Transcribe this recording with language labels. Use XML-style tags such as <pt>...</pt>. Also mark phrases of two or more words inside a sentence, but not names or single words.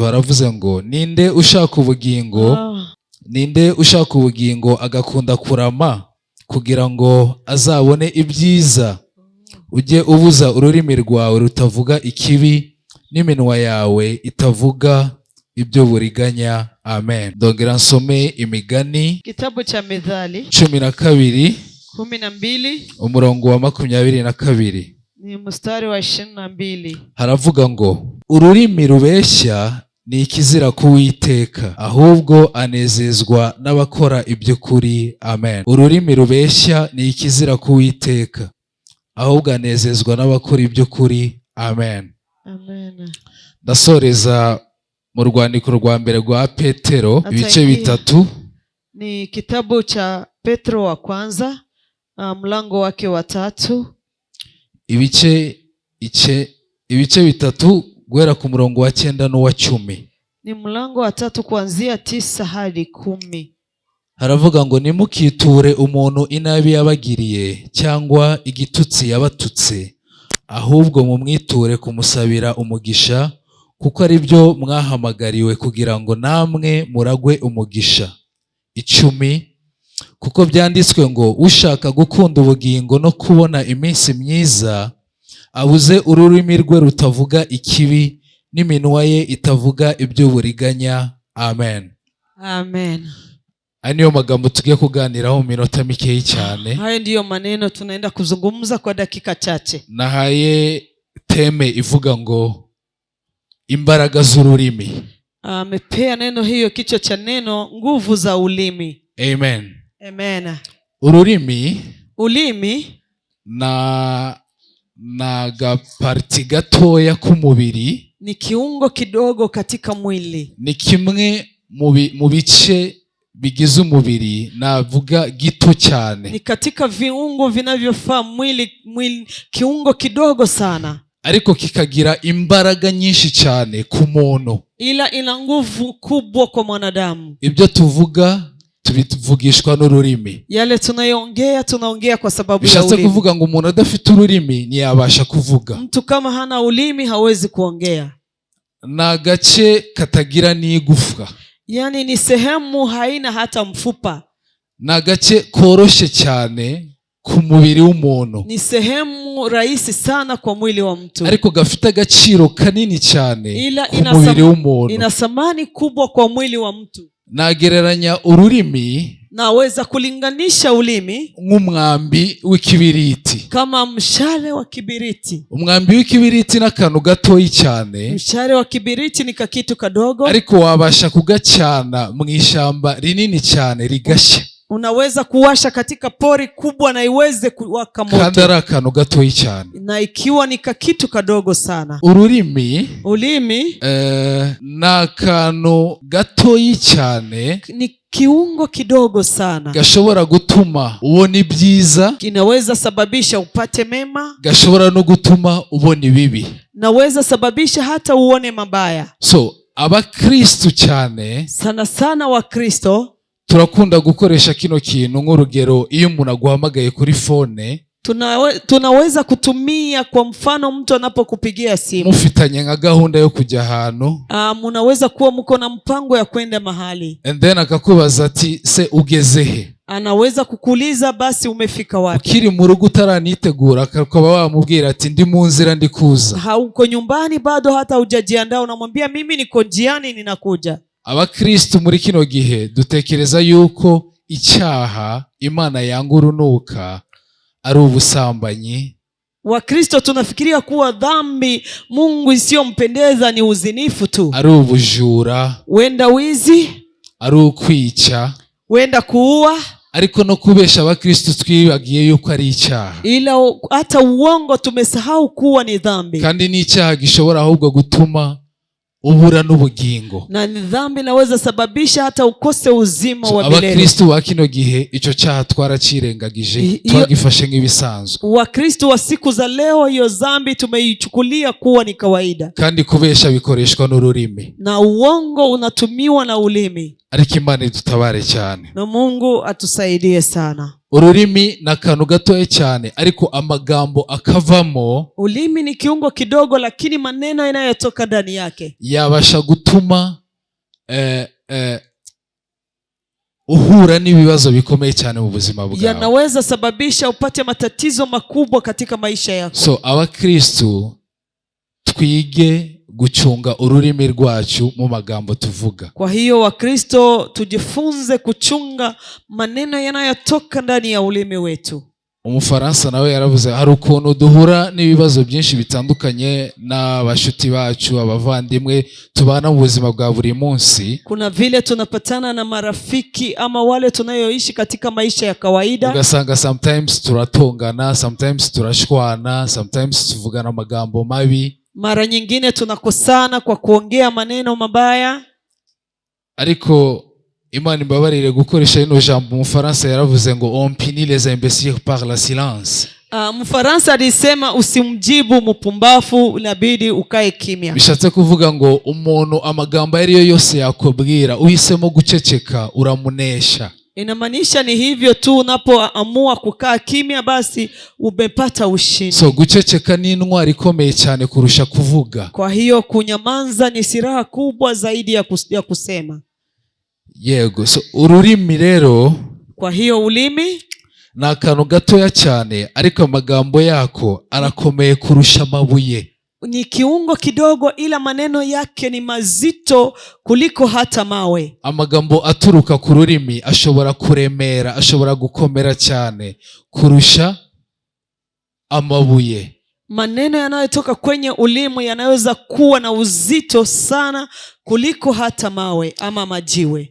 <rw>Haravuze ngo ninde ushaka ubugingo Ninde ushaka ubugingo agakunda kurama kugira ngo azabone ibyiza. Ujye ubuza ururimi rwawe rutavuga ikibi n'iminwa yawe itavuga ibyo buriganya. Amen. Ndongera nsome Imigani.</rw> <sw>Kitabu cha Mithali 12.</sw> <rw>Umurongo wa 22.</rw> <sw>Ni mstari wa 22.</sw> <rw>Haravuga ngo ururimi rubeshya ni ikizira ku Uwiteka, ahubwo anezezwa n'abakora iby'ukuri. Amen. Ururimi rubeshya ni ikizira ku Uwiteka, ahubwo anezezwa n'abakora iby'ukuri. Amen. Amen. Ndasoreza mu rwandiko rwa mbere rwa Petero ibice 3.</rw> <sw>Ni kitabu cha Petro wa kwanza mlango wake wa 3.</sw> <rw>Ibice 3 guhera ku murongo wa 9 n'uwa 10.</rw> <sw>Ni mlango wa 3 kuanzia 9 hadi 10.</sw> <rw>Haravuga ngo nimukiture umuntu inabi yabagiriye cyangwa igitutsi yabatutse, ahubwo mumwiture kumusabira umugisha, kuko ari byo mwahamagariwe kugira ngo namwe muragwe umugisha. 10. Kuko byanditswe ngo ushaka gukunda ubugingo no kubona iminsi myiza abuze ururimi rwe rutavuga ikibi n'iminwa ye itavuga iby'uburiganya. Amen. Amen. Aniyo magambo tugiye kuganiraho mu minota mikeyi cyane.</rw> <sw>Hayo ndiyo maneno tunaenda kuzungumza kwa dakika chache.</sw> <rw>Nahaye teme ivuga ngo imbaraga z'ururimi.</rw> <sw>Amepea neno hiyo kichwa cha neno nguvu za ulimi.</sw> <rw>Amen. Amen. Ulimi na gaparti gatoya k'umubiri.</rw> <sw>Ni kiungo kidogo katika mwili.</sw> <rw>Ni kimwe mu bice bigize umubiri, navuga gito cyane.</rw> <sw>Ni katika viungo vinavyofaa mwili, kiungo kidogo sana.</sw> <rw>Ariko kikagira imbaraga nyinshi cyane ku muntu.</rw> <sw>Ila ina nguvu kubwa kwa mwanadamu.</sw> <rw>Ibyo tuvuga tubivugishwa n'ururimi.</rw> <sw>Yale tunaongea kwa sababu ya</sw> <rw>Bishatse</rw> <sw>ulimi.</sw> <rw>kuvuga ngo umuntu adafite ururimi ntiyabasha kuvuga.</rw> <sw>Mtu kama hana ulimi hawezi kuongea.</sw> <rw>Na gace katagira n'igufwa.</rw> <sw>Yani ni sehemu haina hata mfupa.</sw> <rw>Na gace koroshe cyane ku mubiri w'umuntu.</rw> <sw>Ni sehemu rahisi sana kwa mwili wa mtu.</sw> <rw>Ariko gafite agaciro kanini cyane ku mubiri w'umuntu.</rw> <sw>Ina thamani kubwa kwa mwili wa mtu.</sw> <rw>Nagereranya ururimi,</rw> <sw>naweza kulinganisha ulimi</sw> <rw>nk'umwambi w'ikibiriti.</rw> <sw>Kama mshale wa kibiriti.</sw> <rw>Umwambi w'ikibiriti n'akantu gatoyi cyane.</rw> <sw>Mshale wa kibiriti ni kakitu kadogo.</sw> <rw>Ariko wabasha kugacana mu ishamba rinini cyane rigashya.</rw> <sw>Unaweza kuwasha katika pori kubwa na iweze kuwaka moto.</sw> <rw>Kandi ari akantu gatoyi cyane.</rw> <sw>Na ikiwa ni kakitu kadogo sana.</sw> <rw>Ulimi n'akantu gatoyi cyane.</rw> <sw>Ni kiungo kidogo sana.</sw> <rw>Gashobora gutuma ubona ibyiza.</rw> <sw>Kinaweza sababisha upate mema.</sw> <rw>Gashobora no gutuma ubona ibibi.</rw> <sw>Naweza sababisha hata uone mabaya.</sw> <rw>So, abakristo cyane.</rw> <sw>Sana sana wa Kristo.</sw> <rw>Turakunda gukoresha kino kintu nk'urugero iyo umuntu aguhamagaye kuri phone.</rw> <sw>Tunaweza kutumia kwa mfano mtu anapokupigia simu.</sw> <rw>Mufitanye nka gahunda yo kujya ahantu.</rw> <sw>Munaweza kuwa mko na mpango ya kwenda mahali.</sw> <en>And then</en> <rw>akakubaza ati se ugeze he?</rw> <sw>Anaweza kukuuliza basi umefika wapi?</sw> <rw>Ukiri mu rugo utaranitegura akaba wamubwira ati ndi mu nzira ndi kuza.</rw> <sw>Hauko nyumbani bado hata hujajiandaa, unamwambia mimi niko njiani ninakuja.</sw> <rw>Abakristo muri kino gihe dutekereza yuko icyaha Imana yanga urunuka ari ubusambanyi.</rw> <sw>Wakristo tunafikiria kuwa dhambi Mungu isiyompendeza ni uzinifu tu.</sw> <rw>Ari ubujura.</rw> <sw>Wenda wizi.</sw> <rw>Ari ukwica.</rw> <sw>Wenda kuua.</sw> <rw>Ariko no kubesha abakristo twibagiye yuko ari icyaha.</rw> <sw>Ila hata uongo tumesahau kuwa ni dhambi.</sw> <rw>Kandi ni icyaha gishobora ahubwo gutuma ubura n'ubugingo.</rw> <sw>Na ni dhambi naweza sababisha hata ukose uzima wa milele.</sw> <rw>Abakristo wa kino gihe icyo cyaha twaracirengagije, twagifashe nk'ibisanzwe.</rw> <sw>Wakristo wa siku za leo hiyo dhambi tumeichukulia kuwa ni kawaida.</sw> <rw>Kandi kubesha bikoreshwa n'ururimi.</rw> <sw>Na uongo unatumiwa na ulimi.</sw> <rw>Ariko Imana idutabare cyane.</rw> <sw>Na Mungu atusaidie sana.</sw> <rw>Ururimi na kantu gatoya cyane ariko amagambo akavamo.</rw> <sw>Ulimi ni kiungo kidogo lakini maneno yanayotoka ndani yake</sw> <rw>yabasha gutuma uhura n'ibibazo bikomeye cyane mu buzima bwawe.</rw> <sw>Yanaweza sababisha upate matatizo makubwa katika maisha yako.</sw> <rw>So abakristo twige guchunga ururimi rwacu mu magambo tuvuga.</rw> <sw>Kwa hiyo Wakristo tujifunze kuchunga maneno yanayotoka ndani ya ulimi wetu.</sw> <rw>Umufaransa nawe yaravuze hari ukuntu duhura n'ibibazo byinshi bitandukanye n'abashuti bacu, abavandimwe tubana mu buzima bwa buri munsi.</rw> <sw>Kuna vile tunapatana na marafiki ama wale tunayoishi katika maisha ya kawaida.</sw> <rw>Ugasanga sometimes turatongana, sometimes turashwana, sometimes tuvugana amagambo mabi.</rw> <sw>Mara nyingine tunakosana kwa kuongea maneno mabaya.</sw> <rw>Ariko Imana imbabarire gukoresha ino jambo Umufaransa yaravuze ngo</rw> <fr>on punit les imbéciles par la silence.</fr> <sw>Mfaransa alisema usimjibu mpumbafu, inabidi ukae kimya.</sw> <rw>Bishatse kuvuga ngo umuntu amagambo ariyo yose yakubwira uhisemo guceceka uramunesha.</rw> <sw>Inamaanisha ni hivyo tu, unapoamua kukaa kimya basi umepata ushindi.</sw> <rw>So guceceka ni intwari ikomeye cyane kurusha kuvuga.</rw> <sw>Kwa hiyo kunyamanza ni silaha kubwa zaidi ya kusema.</sw> <rw>Yego, so ururimi rero.</rw> <sw>Kwa hiyo ulimi</sw> <rw>ni akantu gatoya cyane ariko amagambo yako arakomeye kurusha amabuye.</rw> <sw>Ni kiungo kidogo ila maneno yake ni mazito kuliko hata mawe.</sw> <rw>Amagambo aturuka ku rurimi ashobora kuremera, ashobora gukomera cyane kurusha amabuye.</rw> <sw>Maneno yanayotoka kwenye ulimi yanaweza kuwa na uzito sana kuliko hata mawe ama majiwe.</sw>